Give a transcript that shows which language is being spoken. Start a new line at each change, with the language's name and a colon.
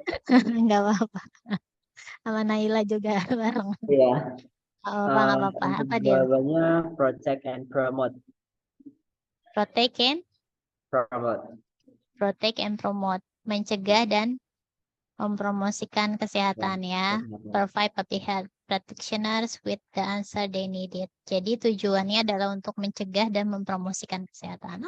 Indonesian: Enggak apa-apa. Sama Naila juga bareng. Iya. Nggak apa-apa. Untuk Apa, Dil? jawabannya
English: protect and promote. Protect and Promote. protect and promote.
Indonesian: Mencegah dan mempromosikan kesehatan ya.
English: Provide public health practitioners with the answer they needed.
Indonesian: Jadi tujuannya adalah untuk mencegah dan mempromosikan kesehatan.